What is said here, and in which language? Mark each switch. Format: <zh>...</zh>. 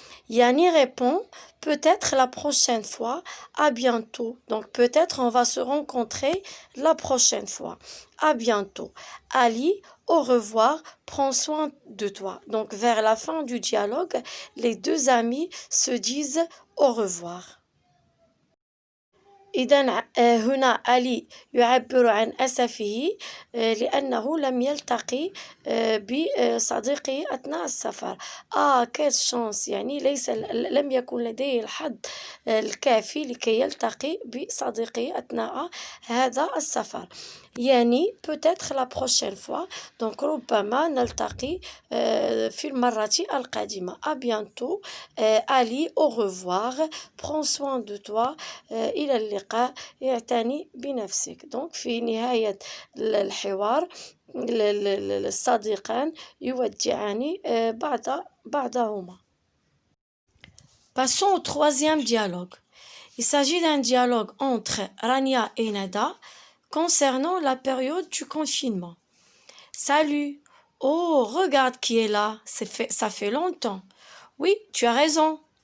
<fr>Yanni répond peut-être la prochaine fois, à bientôt. Donc peut-être on va se rencontrer la prochaine fois. À bientôt. Ali, au revoir, prends soin de toi. Donc vers la fin du dialogue, les deux amis se disent au revoir.</fr> <ar>إذا هنا علي يعبر عن أسفه لأنه لم يلتقي بصديقه أثناء السفر.</ar> <fr>quelle chance</fr> <ar>يعني لم يكن لديه الحظ الكافي لكي يلتقي بصديقه أثناء هذا السفر. يعني</ar> <fr>peut-être la prochaine fois donc</fr> <ar>ربما نلتقي في المرة القادمة.</ar> <fr>À bientôt. Ali, au revoir. Prends soin de toi.</fr> <ar>إلى اللقاء. اعتني بنفسك. Donc في نهاية الحوار الصديقان يودعان بعضهما.</ar> <fr>Passons au troisième dialogue. Il s'agit d'un dialogue entre Rania et Nada concernant la période du confinement. Salut. Oh, regarde qui est là. Ça fait longtemps. Oui, tu as raison.</fr>